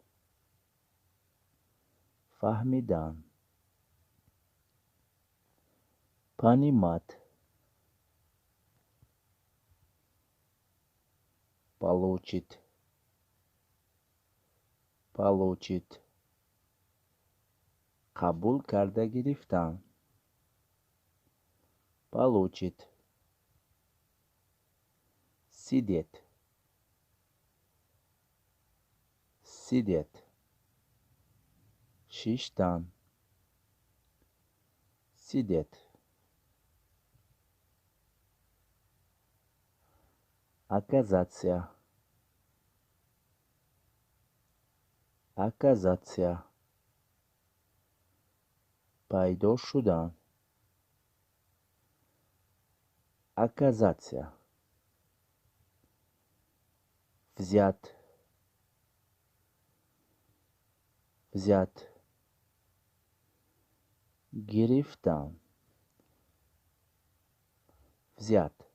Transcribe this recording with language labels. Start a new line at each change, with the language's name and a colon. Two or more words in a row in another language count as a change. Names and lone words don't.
Russian: фаҳмидан понимать получить получить
Tajik: қабул карда гирифтан
Russian: получить сидеть сидеть, шиштан, сидеть, оказаться, оказаться,
Tajik: пайдо шудан,
Russian: оказаться, взять, взять, гирифтан, взять,